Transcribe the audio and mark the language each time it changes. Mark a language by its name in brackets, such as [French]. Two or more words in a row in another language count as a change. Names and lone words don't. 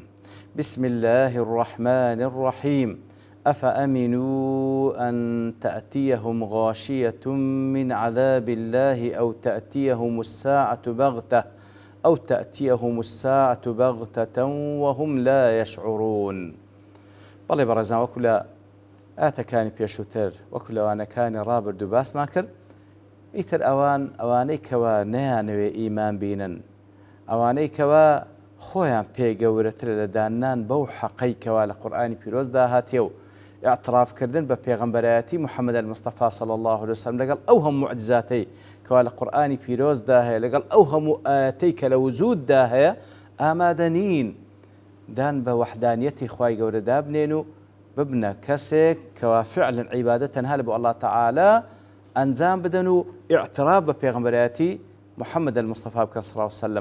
[Arabic] بسم الله الرحمن الرحيم. أفأمنوا أن تأتيهم غاشية من عذاب الله أو تأتيهم الساعة بغتة وهم لا يشعرون. [Central Kurdish] بەڵێ بەڕێزان وەکو لە ئاتەکانی پێشووتر وەکو لەوانەکانی ڕابردوو باسمان کرد، ئیتر ئەوانەی کەوا نەیانەوێ ئیمان بینن، ئەوانەی کەوا خۆیان پێگەورەترە لە دانان بەو حەقەی کەوا لە قورئانی پیرۆزدا هاتیە و اعترافکردن بە پێغەمبەرایەتی محەممەد المستەفا [Arabic] صلی الله عليه وسلم [Central Kurdish] لەگەڵ ئەو هەموو معجزاتەی کەوا لە قورئانی پیرۆزدا هەیە، لەگەڵ ئەو هەموو ئاەتەی کە لە وجوددا هەیە، ئامادە نین دان بە وەحدانیەتی خوای گەورە دابنێن و ببنە کەسێک کەوا فعلا عیبادەت تەنها لە بۆ [Arabic] الله تعالی [Central Kurdish] ئەنجام بدەن و اعتراف بە پێغەمبەرایەتی محەممەد المستەفا بکەن [Arabic] صلی الله عليه وسلم.